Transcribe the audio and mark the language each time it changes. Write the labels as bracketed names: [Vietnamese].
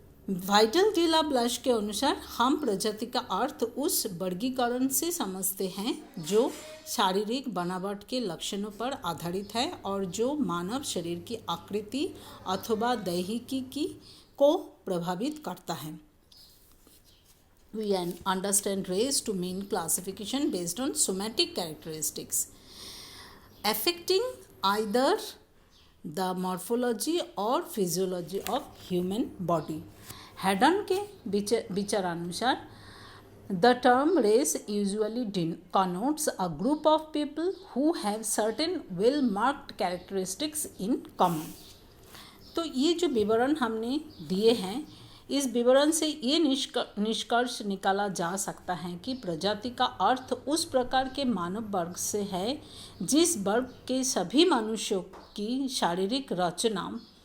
[Hindi] Widal de la blush के अनुसार हम प्रजाति का अर्थ उस वर्गीकरण से समझते हैं जो शारीरिक बनावट के लक्षणों पर आधारित है और जो मानव शरीर की आकृति अथवा दैहिकी को प्रभावित करता है. [English] We understand race to mean classification based on somatic characteristics affecting either the morphology or physiology of human body. [Hindi] Hayden के विचारानुसार [English] the term race usually connotes a group of people who have certain well-marked characteristics in common. [Hindi] तो ये जो विवरण हमने दिए हैं, इस विवरण से ये निष्कर्ष निकाला जा सकता है कि प्रजाति का अर्थ उस प्रकार के मानव वर्ग से है जिस वर्ग के सभी मनुष्यों की शारीरिक रचना